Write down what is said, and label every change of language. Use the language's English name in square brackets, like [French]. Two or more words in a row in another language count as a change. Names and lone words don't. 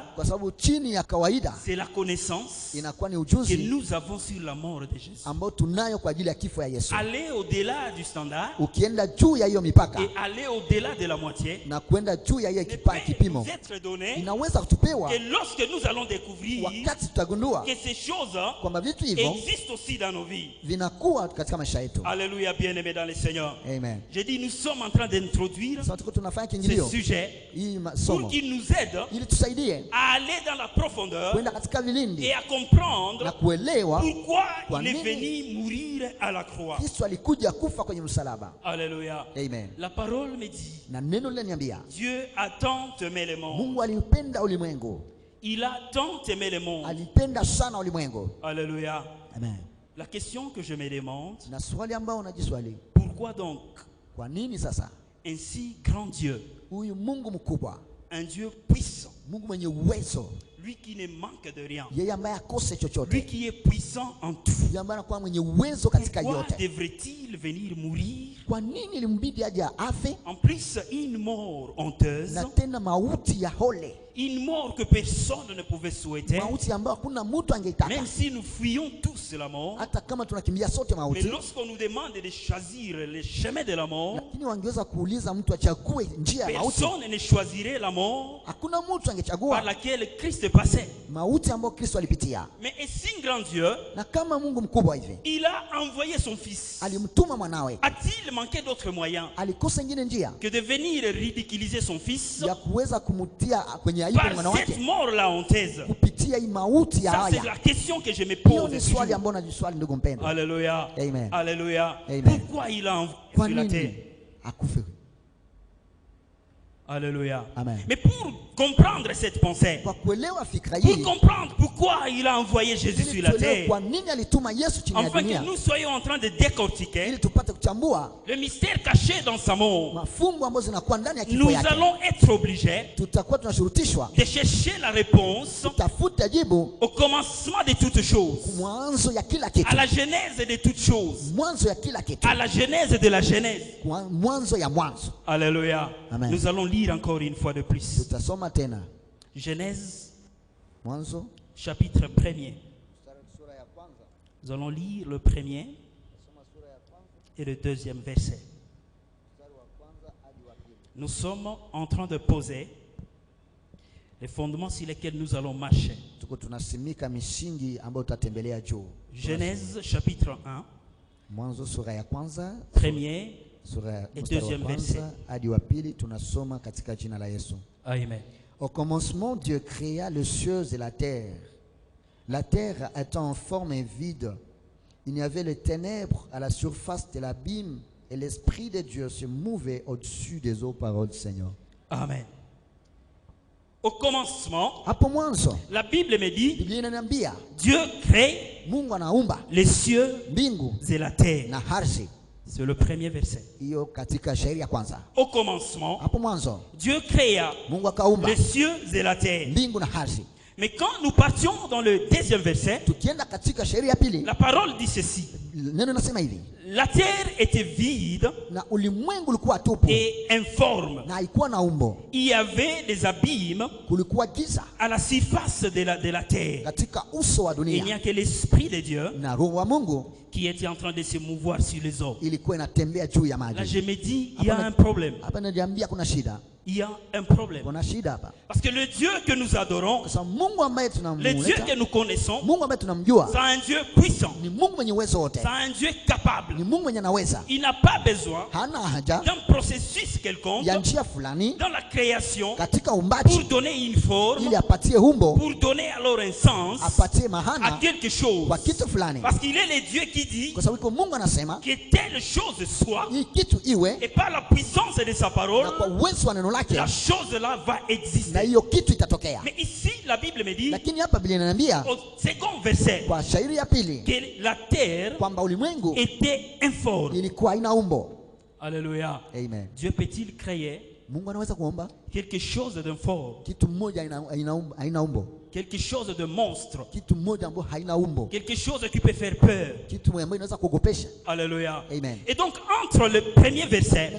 [Swahili] kwa sababu chini ya kawaida [French] c'est la connaissance [Swahili] inakuwa ni [French] que [Swahili] ujuzi [French] nous avons sur la mort de Jésus. [Swahili] ambao tunayo kwa ajili ya kifo ya Yesu. [French] Aller au-delà du standard [Swahili] Ukienda juu ya hiyo mipaka [French] et aller au-delà de la moitié [Swahili] na kwenda juu ya hiyo [French] ne [Swahili] kipimo, [French] peut être donné [Swahili] inaweza kutupewa [French] que lorsque nous allons découvrir [Swahili] wakati tutagundua [French] que ces choses [Swahili] kwamba vitu hivyo [French] existent aussi dans nos vies. [Swahili] vinakuwa katika maisha yetu. [French] Alléluia, bien-aimés dans le Seigneur. Amen. J'ai dit, nous sommes en train d'introduire [Swahili] Sasa tuko tunafanya [French] ce [Swahili] kiingilio [French] sujet [Swahili] hii [French] pour [Swahili] masomo [French] qu'il nous aide [Swahili] ili tusaidie [French] à aller dans la profondeur [Swahili] kwenda katika vilindi [French] et à [Swahili] na [French] comprendre [Swahili] kuelewa [French] pourquoi [Swahili] Kwa [French] il est [Swahili] nini [French] venu mourir à la croix. [Swahili] Kristo alikuja kufa kwenye msalaba. [French] Alléluia. Amen. La parole me dit, [Swahili] Na neno linaniambia [French] Dieu a tant aimé le monde. [Swahili] Mungu aliupenda ulimwengu, [French] Il a tant aimé le monde. [Swahili] alipenda sana ulimwengu. [French] Alléluia. Amen. La question que je me demande, [Swahili] Na swali ambao unajiswali, [French] pourquoi donc [Swahili] kwa nini sasa [French] un si grand Dieu, [Swahili] huyu Mungu mkubwa, [French] un Dieu puissant, [Swahili] Mungu mwenye uwezo, [French] lui qui ne manque de rien, [Swahili] yeye ambaye akose [French] lui [Swahili] chochote, [French] qui est puissant en tout, [Swahili] yeye ambaye anakuwa mwenye uwezo katika [French] pourquoi [Swahili] yote, [French] devrait-il venir mourir? [Swahili] kwa nini ilimbidi aje afe, [French] En plus, une mort honteuse, [Swahili] na tena mauti ya hole, [French] une mort que personne ne pouvait souhaiter, [Swahili] mauti ambayo hakuna mtu angeitaka, [French] même si nous fuyons tous la mort. [Swahili] hata kama tunakimbia sote [French] Mais [Swahili] mauti. [French] lorsqu'on nous demande de choisir le chemin de la mort, [Swahili] Lakini wangeweza kuuliza mtu achague njia ya mauti, [French] personne ne choisirait la mort [Swahili] hakuna mtu [French] par [Swahili] angechagua [French] laquelle Christ passait. [Swahili] mauti ambayo Kristo alipitia. [French] Mais est-ce un grand Dieu? [Swahili] Na kama Mungu mkubwa hivi [French] Il a envoyé son Fils. [Swahili] alimtuma mwanawe, [French] A-t-il manqué d'autres moyens [Swahili] alikosa ingine njia [French] que de venir ridiculiser son Fils [Swahili] ya kuweza kumtia kwenye aibu mwana [French] par cette [Swahili] wake [French] mort-là honteuse? [Swahili] kupitia hii mauti ya [French] Ça, c'est [Swahili] haya? [French] la question que je me [Swahili] Hiyo [French] pose [Swahili] ni swali [French] toujours. [Swahili] ambalo najiswali, ndugu mpendwa. [French] Alléluia. Amen. Alléluia. Amen. Pourquoi il a envoyé [Swahili] Kwa [French] sur la [Swahili] nini [French] terre? [Swahili] akufe? [French] Alléluia. Amen. Mais pour comprendre cette pensée, [Swahili] Kwa kuelewa fikra [French] pour [Swahili] hii, [French] comprendre pourquoi il a envoyé Jésus [Swahili] ili [French] sur la [Swahili] tuelewe [French] terre, [Swahili] kwa nini alituma Yesu chini ya [French] afin que [Swahili] dunia, [French] nous soyons en train de décortiquer [Swahili] ili tupate kuchambua [French] le mystère caché dans sa mort, [Swahili] mafumbo ambazo zinakuwa ndani ya kifo [French] nous [Swahili] yake. [French] allons être obligés [Swahili] Tutakuwa tunashurutishwa [French] de chercher la réponse [Swahili] tutafute jibu [French] au commencement de toutes choses, [Swahili] mwanzo ya kila [French] à [Swahili] kitu, [French] la genèse de toutes choses, [Swahili] mwanzo ya kila kitu, [French] à la genèse de la genèse. [Swahili] mwanzo ya mwanzo. [French] Alléluia. Amen. Nous allons lire encore une fois de plus. [Swahili] Tutasoma tena [French] Genèse, [Swahili] Mwanzo [French] chapitre 1er. Nous allons lire le premier et le deuxième verset. Nous sommes en train de poser les fondements sur lesquels nous allons marcher. [Swahili] tuko tunasimika misingi ambayo tutatembelea juu. [French] Genèse chapitre 1, [Swahili] Mwanzo sura ya kwanza, [French] premier [Swahili] sura ya [French] et [Swahili] mstari wa [French] deuxième [Swahili] kwanza [French] verset. [Swahili] hadi wa pili, tunasoma katika jina la Yesu. [French] Amen. Au commencement, Dieu créa les cieux et la terre. La terre étant en forme et vide, il y avait les ténèbres à la surface de l'abîme Et l'Esprit de Dieu se mouvait au-dessus des eaux, parole du Seigneur. Amen. Au commencement, [Swahili] Hapo mwanzo [French] la Bible me dit, [Swahili] Biblia inaniambia [French] Dieu crée [Swahili] Mungu anaumba [French] les cieux [Swahili] mbingu [French] et la terre. [Swahili] na ardhi. [French] C'est le premier verset. [Swahili] Hiyo katika shairi ya kwanza. [French] Au commencement, [Swahili] Hapo mwanzo [French] Dieu créa [Swahili] Mungu akaumba [French] les cieux et la terre. [Swahili] mbingu na ardhi. [French] Mais quand nous partions dans le deuxième verset, [Swahili] Tukienda katika shairi ya pili, [French] la parole dit ceci. [Swahili] neno nasema hivi, [French] La terre était vide [Swahili] na ulimwengu ulikuwa tupu [French] et informe. [Swahili] na haikuwa na umbo, [French] Il y avait des abîmes [Swahili] kulikuwa giza [French] à la surface de la terre. [Swahili] katika uso wa [French] Et il n'y [Swahili] dunia, [French] a que l'Esprit de Dieu [Swahili] na roho wa Mungu [French] qui était en train de se mouvoir sur les eaux. [Swahili] ilikuwa inatembea juu ya [French] Là, [Swahili] maji. [French] je me dis, il y a un problème. [Swahili] Hapa najiambia kuna shida, [French] Il y a un problème. [Swahili] kuna shida hapa, [French] Parce que le Dieu que nous adorons, [Swahili] kwa sababu Mungu ambaye [French] le Dieu [Swahili] tunamuleta, [French] que nous connaissons, [Swahili] Mungu ambaye tunamjua [French] c'est un Dieu puissant. [Swahili] ni Mungu mwenye uwezo wote, [French] C'est un Dieu capable. [Swahili] ni Mungu mwenye anaweza, [French] Il n'a pas besoin [Swahili] hana haja [French] d'un processus quelconque [Swahili] ya njia fulani [French] dans la création [Swahili] katika [French] pour [Swahili] umbaji [French] donner une forme, [Swahili] ili apatie umbo, [French] pour donner alors un sens [Swahili] apatie [French] à [Swahili] mahana [French] quelque chose. [Swahili] kwa kitu fulani, [French] Parce qu'il est le Dieu qui dit [Swahili] kwa sababu iko Mungu anasema [French] que telle chose soit, [Swahili] hii kitu iwe, [French] et par la puissance de sa parole, [Swahili] na kwa uwezo wa neno lake [French] la chose là va [Swahili] na [French] exister. [Swahili] hiyo kitu itatokea. [French] Mais ici, la Bible me dit, [Swahili] Lakini hapa Biblia inaniambia [French] au second verset, [Swahili] kwa shairi ya pili [French] que la terre [Swahili] kwamba ulimwengu [French] était informe. [Swahili] ilikuwa haina umbo. [French] Alléluia. Amen. Dieu peut-il créer [Swahili] Mungu anaweza kuomba [French] quelque chose d'informe, [Swahili] kitu mmoja haina umbo, [French] quelque chose de monstre, [Swahili] kitu mmoja ambayo haina umbo, [French] quelque chose qui peut faire peur? [Swahili] kitu ambayo inaweza kuogopesha. [French] Alléluia. Amen. Et donc, entre le premier verset,